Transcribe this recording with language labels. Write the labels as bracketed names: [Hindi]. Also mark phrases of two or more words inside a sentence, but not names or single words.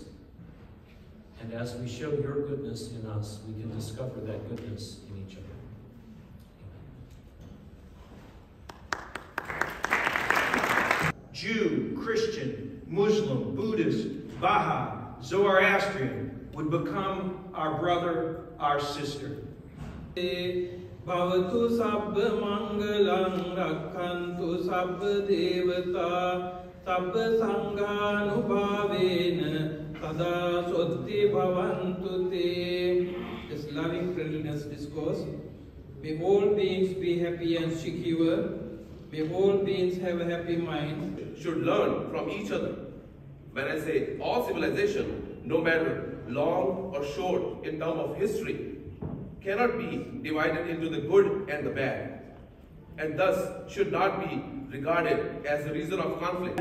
[English] And as we show your goodness in us, we can discover that goodness in each other. Jew, Christian, Muslim, Buddhist, Baha'i, Zoroastrian would become our brother, our sister. [Pali] Bhavatu sabba mangalam rakhantu sabba devata sabba sanghanubhavena sada sotti bhavantu te. [English] This loving friendliness discourse. May all beings be happy and secure. May all beings have a happy mind. Should learn from each other. When I say all civilization, no matter long or short in terms of history, cannot be divided into the good and the bad, and thus should not be regarded as a reason of conflict.